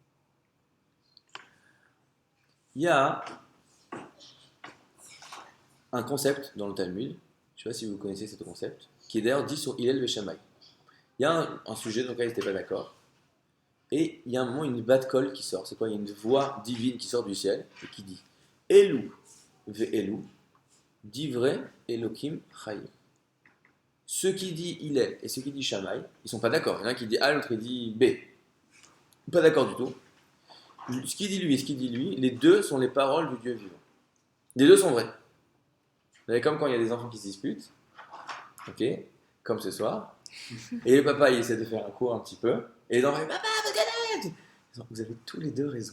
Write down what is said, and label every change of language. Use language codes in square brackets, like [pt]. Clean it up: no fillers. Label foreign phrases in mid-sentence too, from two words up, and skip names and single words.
[fr] Il y a un concept dans le Talmud, je ne sais pas si vous connaissez ce concept, qui est d'ailleurs dit sur Hillel et Shammai. Il y a un sujet dans lequel ils n'étaient pas d'accord. Et il y a un moment, une bat-kol qui sort. C'est quoi? Il y a une voix divine qui sort du ciel et qui dit [he] אלו ואלו, דברי אלהים חיים. [fr] Ce qui dit Hillel et ce qui dit Shammai, ils ne sont pas d'accord. Il y en a un qui dit A, l'autre qui dit B. Pas d'accord du tout. Ce qui dit lui et ce qui dit lui, les deux sont les paroles du Dieu vivant. Les deux sont vrais. Vous savez, comme quand il y a des enfants qui se disputent, ok, comme ce soir, et le papa il essaie de faire un cours un petit peu, et les enfants disent Papa, vous avez tous les deux raison.